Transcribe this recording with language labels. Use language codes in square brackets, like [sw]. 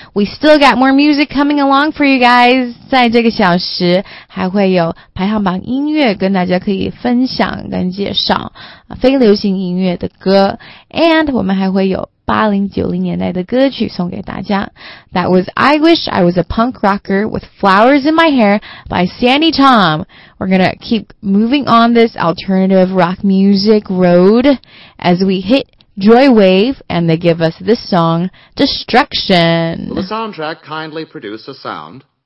[en] We still got more music coming along for you guys. [zh] 在这个小时还会有排行榜音乐跟大家可以分享跟介绍非流行音乐的歌， and 我们还会有80-90年代的歌曲送给大家。 [en] That was I Wish I Was a Punk Rocker with Flowers in My Hair by Sandy Tom. We're gonna keep moving on this alternative rock music road as we hit Joy Wave and they give us this song, Destruction. Will the soundtrack kindly produce a sound?